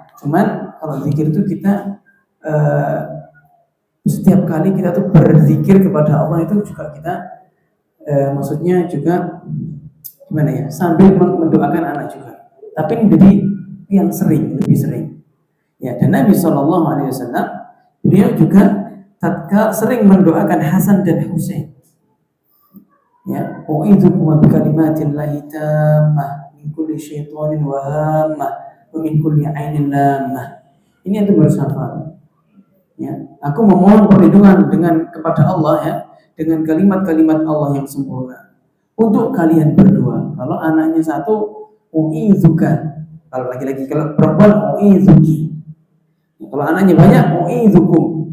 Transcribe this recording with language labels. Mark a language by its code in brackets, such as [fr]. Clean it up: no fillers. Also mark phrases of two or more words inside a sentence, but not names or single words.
[id] Cuman kalau zikir itu kita setiap kali kita tuh berzikir kepada Allah itu juga kita maksudnya juga gimana ya, sambil mendoakan anak juga. Tapi ini jadi yang lebih sering. Ya, dan Nabi SAW beliau juga tatkala sering mendoakan Hasan dan Husain. Ya, [ar] أعيذكم بكلمات الله التامة من كل شيطان وهامة ومن كل عين لامة. [id] Ini yang bersafar. Ya, aku memohon perlindungan dengan kepada Allah ya, dengan kalimat-kalimat Allah yang sempurna untuk kalian berdua. Kalau anaknya satu, u'idzuka. Kalau laki-laki, kalau perempuan u'idzuki. Kalau anaknya banyak, u'idzukum.